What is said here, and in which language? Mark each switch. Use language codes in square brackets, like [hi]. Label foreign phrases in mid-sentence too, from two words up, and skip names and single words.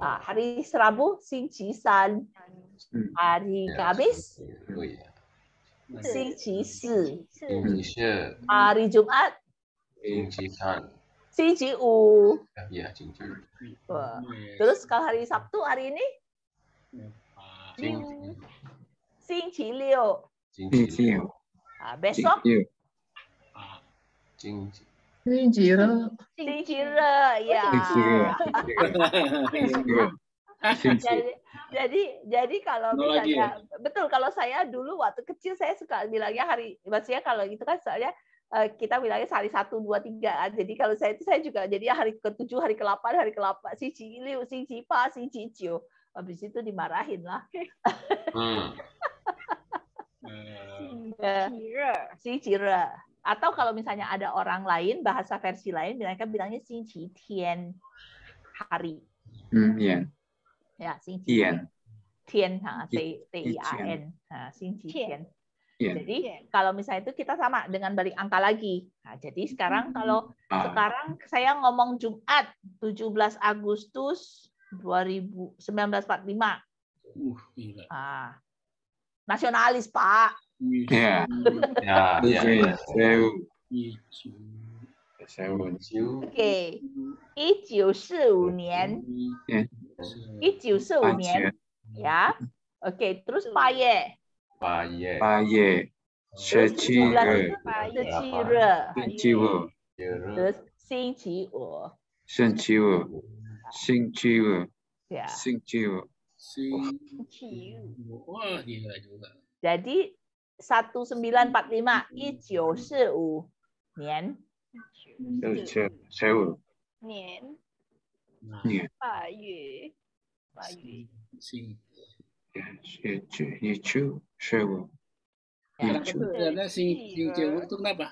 [id] Hari Rabu, [zh] 星期三. [id] Hari Kamis, [zh] 星期四. [id] Hari Jumat, [zh] 星期五. [id] Terus kalau hari Sabtu hari ini, [zh] 星期六. [id] Besok, [zh] 星期二，星期二, [id] ya. Jadi kalau misalnya betul, kalau saya dulu waktu kecil saya suka bilangnya maksudnya kalau itu kan soalnya kita bilangnya hari 1, 2, 3. Jadi kalau saya juga jadi hari ke-7, hari ke-8, hari ke-8, [zh] 星期六, 星期八, 星期九. [id] Habis itu dimarahin lah. [zh] 星期二. [id] Atau kalau misalnya ada orang lain, bahasa versi lain, mereka bilangnya 星期天, hari. Ya, [zh] 星期天. Tian, T-I-A-N. 星期天. [id] Jadi kalau misalnya itu kita sama dengan balik angka lagi. Nah, jadi sekarang sekarang saya ngomong Jumat 17 Agustus 1945. Nasionalis, Pak. Ya. Oke. [zh] 1945 年. 1945年. [id] Ya. Oke, terus 8 月. [zh] 8月17日 [id] Terus 星期五. [zh] 星期五 [id] Ya. [zh] 星期五 [id] Wah, gila juga. Jadi 1945, 1945年. Karena Singciu itu kenapa?